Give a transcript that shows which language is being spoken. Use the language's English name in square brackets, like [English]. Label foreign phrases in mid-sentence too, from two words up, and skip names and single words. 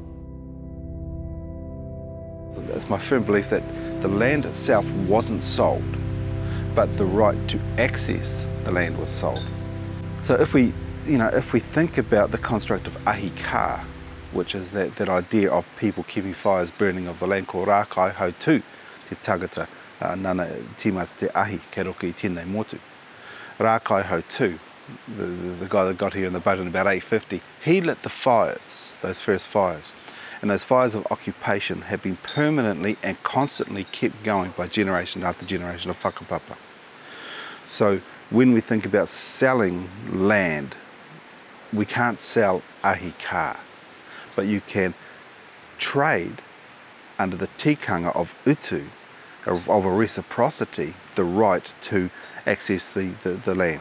[English] It's my firm belief that the land itself wasn't sold, but the right to access the land was sold. So if we think about the construct of [Māori] ahi ka, [English] which is that idea of people keeping fires burning of the land, [Māori] ko rākai hau tū, te tagata, nana tīmata te ahi, kei roka I tēnei motu. Rākai hau tū, [English] the guy that got here in the boat in about 850, he lit the fires, those first fires. And those fires of occupation have been permanently and constantly kept going by generation after generation of whakapapa. So when we think about selling land, we can't sell [Māori] ahi ka, [English] but you can trade under the tikanga of utu, of a reciprocity, the right to access the land.